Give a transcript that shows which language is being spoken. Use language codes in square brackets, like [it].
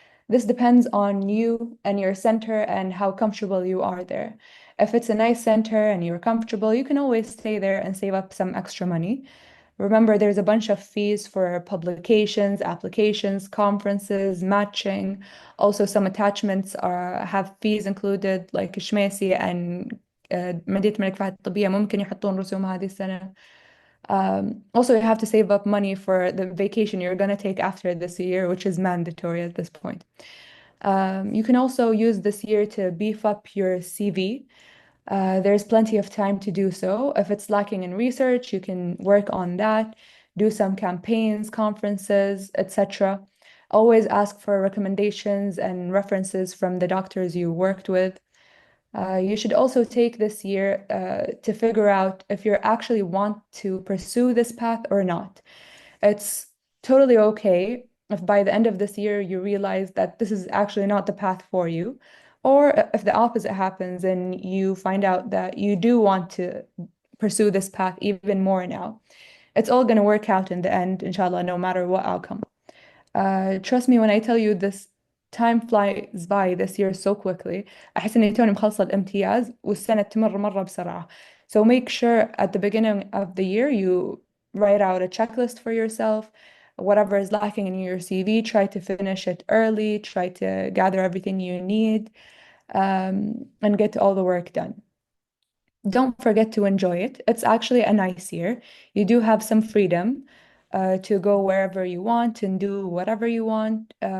[en] This depends on you and your center and how comfortable you are there. If it's a nice center and you're comfortable, you can always stay there and save up some extra money. Remember, there's a bunch of fees for publications, applications, conferences, matching. Also, some attachments have fees included, like الشماسي and [ar] مدينة الملك فهد الطبية ممكن يحطون رسوم هذه السنة. [en] Also, you have to save up money for the vacation you're going to take after this year, which is mandatory at this point. You can also use this year to beef up your CV. There's plenty of time to do so. If it's lacking in research, you can work on that. do some campaigns, conferences, etc. Always ask for recommendations and references from the doctors you worked with. You should also take this year to figure out if you actually want to pursue this path or not. It's totally okay if by the end of this year you realize that this is actually not the path for you, or if the opposite happens and you find out that you do want to pursue this path even more now. It's all going to work out in the end, inshallah, no matter what outcome. Trust me when I tell you this time flies by this year so quickly. [ar] أحس إني توني مخلصة الامتياز والسنة تمر مرة بسرعة. [en] So make sure at the beginning of the year you write out a checklist for yourself. Whatever is lacking in your CV, try to finish it early, try to gather everything you need, and get all the work done. Don't forget to enjoy it. It's actually a nice year. You do have some freedom to go wherever you want and do whatever you want.